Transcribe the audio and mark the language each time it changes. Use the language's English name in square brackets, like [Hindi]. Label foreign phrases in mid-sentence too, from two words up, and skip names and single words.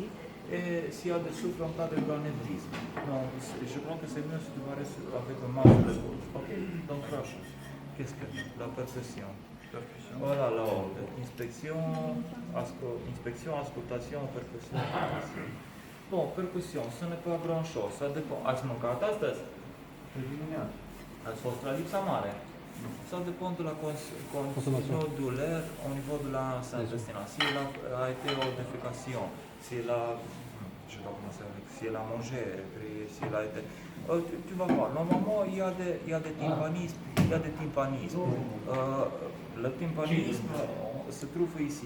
[French] Et s'il y a des souffles en cas de granévrisme. Donc, je crois que c'est mieux si tu vas rester avec le masque de l'épaule. Ok? Donc, trois choses. Qu'est-ce que la percussion? Voilà l'aorte. Inspection, auscultation, percussion. Bon, percussion, ce n'est pas grand-chose. Ça dépend. [Romanian] Ați mâncat astăzi? Ați fost la lipsa mare? [French] Ça dépend de la consommation douleur au niveau de la intestinale. Si elle a été en défécation, si elle a, je sais pas comment ça s'appelle, si elle a mangé, si elle a été. Tu vas voir, normalement il y a des tympanismes. Le tympanisme se trouve ici.